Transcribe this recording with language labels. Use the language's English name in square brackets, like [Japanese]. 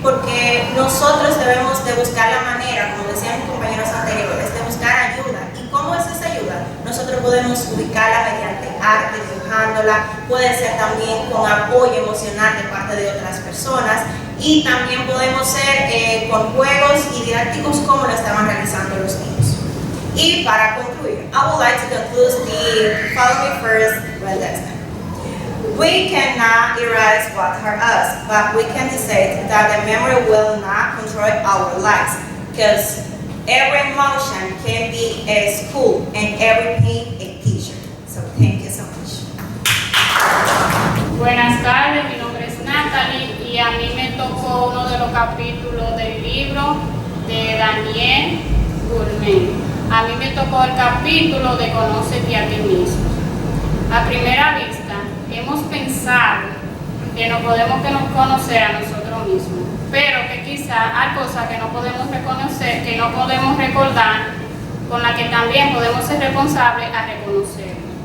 [Spanish] Porque nosotros debemos de buscar la manera, como decían mis compañeros anteriores, de buscar ayuda. ¿Y cómo es esa ayuda? Nosotros podemos ubicarla mediante arte, dibujándola, puede ser también con apoyo emocional de parte de otras personas, y también podemos ser con juegos y didácticos como lo estaban realizando los niños. Y para concluir, [English] I would like to conclude the following first lesson. We cannot erase what hurt us, but we can decide that the memory will not control our lives, because every emotion can be a school and every pain a teacher. So thank you so much. [Spanish] Buenas tardes, mi nombre es Natalie y a mí me tocó uno de los capítulos del libro de Daniel Goleman. A mí me tocó el capítulo de Conócete a ti mismo. A primera vista, hemos pensado que no podemos conocer a nosotros mismos, pero que quizá hay cosas que no podemos reconocer, que no podemos recordar, con las que también podemos ser responsables a reconocer.